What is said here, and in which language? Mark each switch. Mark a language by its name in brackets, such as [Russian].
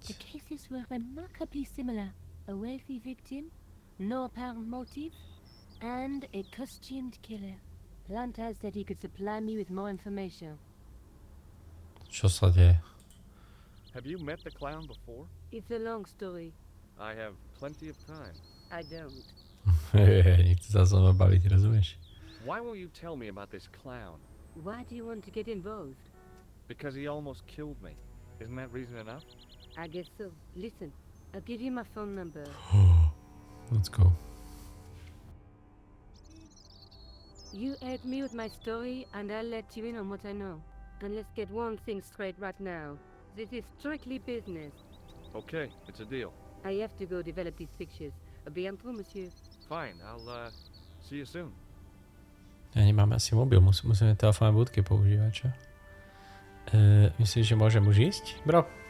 [English] The cases were remarkably similar. A wealthy victim, no apparent motive, and a costumed killer. Plantar said he could supply me with more information. [Slovak] Čo sa deje? [English] Have you met the clown before? It's a long story. I have plenty of time. I don't. [Slovak] Nechce sa so mnou baviť, rozumieš? [English] Why won't you tell me about this clown? Why do you want to get involved? Because he almost killed me. Isn't that reason enough? I guess so. Listen, I'll give you my phone number. Let's go. You help me with my story, and I'll let you in on what I know. And let's get one thing straight right now. This is strictly business. Okay, it's a deal. I have to go develop these pictures. [French] À bientôt, monsieur. [English] Fine, I'll see you soon. [Slovak] Ja nemáme asi mobil, musíme telefónne budky používať, čo? Myslíš, že môžem už ísť, bro?